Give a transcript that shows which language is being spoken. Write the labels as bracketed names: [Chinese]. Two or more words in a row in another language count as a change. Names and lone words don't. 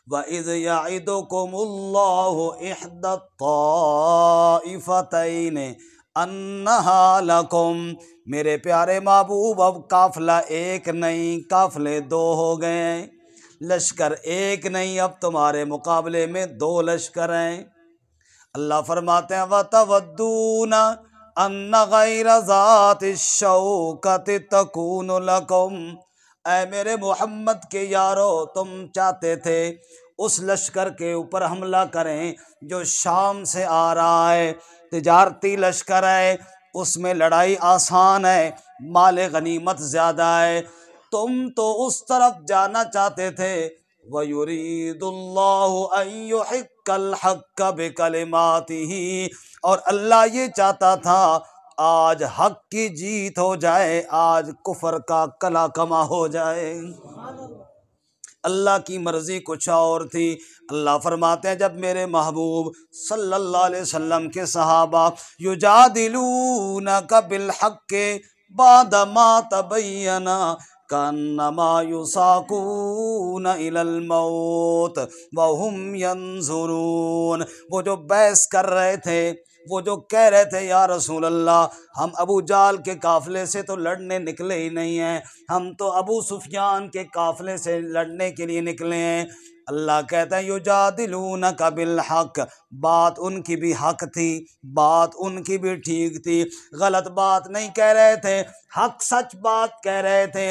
[Arabic] وإذ يعدكم الله إحدى الطائفتين أنها لكم. [Hindi] मेरे प्यारे महबूब, अब काफिला एक नहीं, काफिले दो हो गए हैं, लश्कर एक नहीं, अब तुम्हारे मुकाबले में दो लश्कर हैं। अल्लाह फरमाते हैं [Arabic] وتودون أن غير ذات شوكة تكون لكم. [Hindi] ऐ मेरे मोहम्मद के यारो, तुम चाहते थे उस लश्कर के ऊपर हमला करें जो शाम से आ रहा है, तिजारती लश्कर है, उसमें लड़ाई आसान है, माल गनीमत ज़्यादा है। तुम तो उस तरफ जाना चाहते थे। [Arabic] ويريد الله أن يحق الحق بكلماته, [Hindi] और अल्लाह ये चाहता था आज हक की जीत हो जाए, आज कुफर का कला कमा हो जाए। अल्लाह की मर्जी कुछ और थी। अल्लाह फरमाते हैं जब मेरे महबूब [Arabic] صلى الله عليه وسلم [Hindi] के सहाबा [Arabic] يجادلونك بالحق بعد ما تبين كأنما يساقون إلى الموت وهم ينظرون, [Hindi] वो जो बहस कर रहे थे, वो जो कह रहे थे [Arabic] يا رسول الله [Hindi] हम अबू जाल के काफ़िले से तो लड़ने निकले ही नहीं हैं, हम तो अबू सुफियान के काफ़िले से लड़ने के लिए निकले हैं। अल्लाह कहता है [Arabic] يجادلونك بالحق, [Hindi] बात उनकी भी हक थी, बात उनकी भी ठीक थी, गलत बात नहीं कह रहे थे, हक सच बात कह रहे थे।